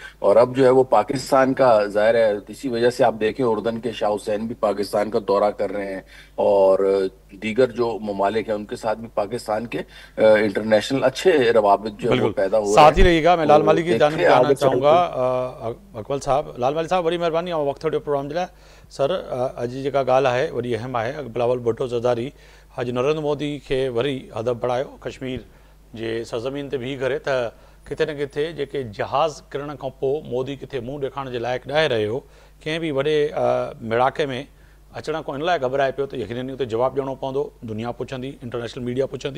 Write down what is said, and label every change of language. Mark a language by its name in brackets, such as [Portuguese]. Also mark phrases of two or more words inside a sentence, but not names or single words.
[Urdu] اور اب جو ہے وہ پاکستان کا ظاہر ہے, اسی وجہ سے آپ دیکھیں اردن کے شاہ حسین بھی پاکستان کا دورہ کر رہے ہیں, اور دیگر جو ممالک ہیں ان کے ساتھ بھی پاکستان کے انٹرنیشنل اچھے روابط جو ہے وہ بالکل پیدا ہو رہے ہیں. ساتھ ہی رہیے گا. میں لال مالی کی جانب جانا چاہوں گا. اقبال صاحب, لال مالی صاحب وری مہربانی وقت تھوڑے پروگرام جائے. [Sindhi] سر اج जेका ॻाल्हि आहे वरी अहम आहे. बिलावल भुट्टो ज़रदारी अॼु नरेंद्र मोदी खे वरी अदब बढ़ायो कश्मीर जे सरज़मीन ते बीह करे त किथे न किथे जेके जहाज़ किरण खां पोइ मोदी किथे मुंहुं ॾेखारण जे लाइक़ु न रहियो, कंहिं बि वॾे मिड़ाके में अचण खां इन लाइ घबराए पियो त यकीननि उते जवाबु ॾियणो पवंदो, दुनिया पुछंदी, इंटरनेशनल मीडिया पुछंदी.